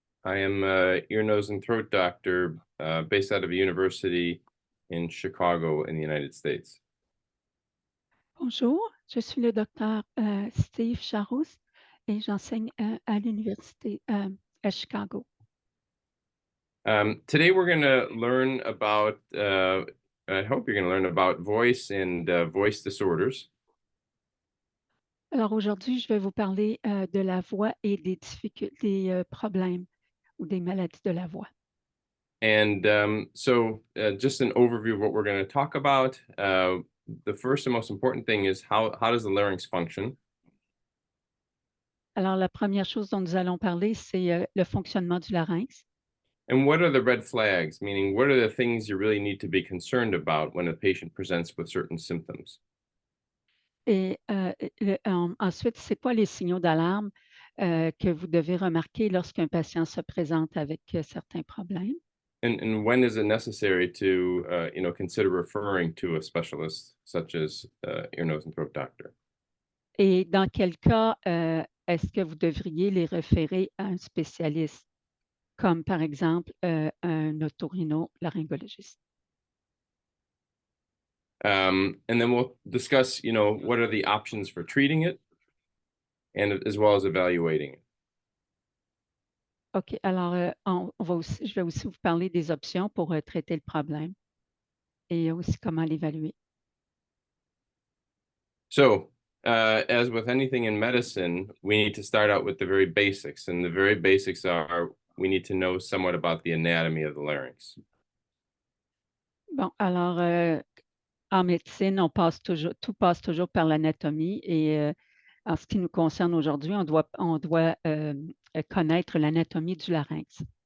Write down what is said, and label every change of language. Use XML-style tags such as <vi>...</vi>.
<en>I am an ear, nose, and throat doctor based out of a university in Chicago in the United States.</en> <fr>Bonjour, je suis le docteur Steve Charous et j'enseigne à l'université à Chicago.</fr> <en>Today we're going to learn about, I hope you're going to learn about voice and voice disorders.</en> <fr>Alors aujourd'hui, je vais vous parler de la voix et des difficultés, des problèmes ou des maladies de la voix.</fr> <en>And just an overview of what we're going to talk about. The first and most important thing is how does the larynx function?</en> <fr>Alors la première chose dont nous allons parler, c'est le fonctionnement du larynx.</fr> <en>And what are the red flags? Meaning, what are the things you really need to be concerned about when a patient presents with certain symptoms?</en> <fr>Et ensuite, c'est quoi les signaux d'alarme que vous devez remarquer lorsqu'un patient se présente avec certains problèmes?</fr> <en>And when is it necessary to consider referring to a specialist such as ear, nose, and throat doctor?</en> <fr>Et dans quel cas est-ce que vous devriez les référer à un spécialiste, comme par exemple un otorhinolaryngologiste?</fr> <en>And then we'll discuss, what are the options for treating it, and as well as evaluating it.</en> <fr>OK, alors je vais aussi vous parler des options pour traiter le problème et aussi comment l'évaluer.</fr> <en>So, as with anything in medicine, we need to start out with the very basics, and the very basics are we need to know somewhat about the anatomy of the larynx.</en> <fr>Bon, alors en médecine, tout passe toujours par l'anatomie et en ce qui nous concerne aujourd'hui, on doit connaître l'anatomie du larynx.</fr>